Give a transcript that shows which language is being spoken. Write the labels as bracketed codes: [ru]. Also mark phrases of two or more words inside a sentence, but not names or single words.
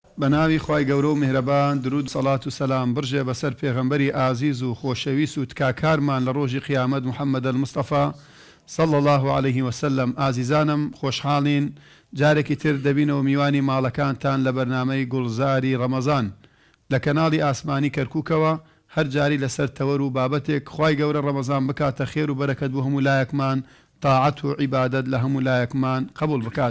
[ckb] بناوی خوای گەورە و میهرەبان درود سەڵات و سەلام برژێ بەسەر پێغەمبەری ئازیز و خۆشەویست و تکاکارمان لە ڕۆژی قیامەت محەممەد المستەفا [ar] صلى الله عليه وسلم. [ckb] ئازیزانم خۆشحاڵین جارێکی تر دەبینەوە میوانی ماڵەکانتان لە بەرنامەی گوڵزاری ڕەمەزان لە کەناڵی ئاسمانی کەرکووکەوە هەر جاری لەسەر تەوەر و بابەتێک خوای گەورە ڕەمەزان بکاتە خێر و بەرەکەت بۆ هەموو لایەکمان تاعەت و عیبادەت لە هەموو لایەکمان قبول بکات.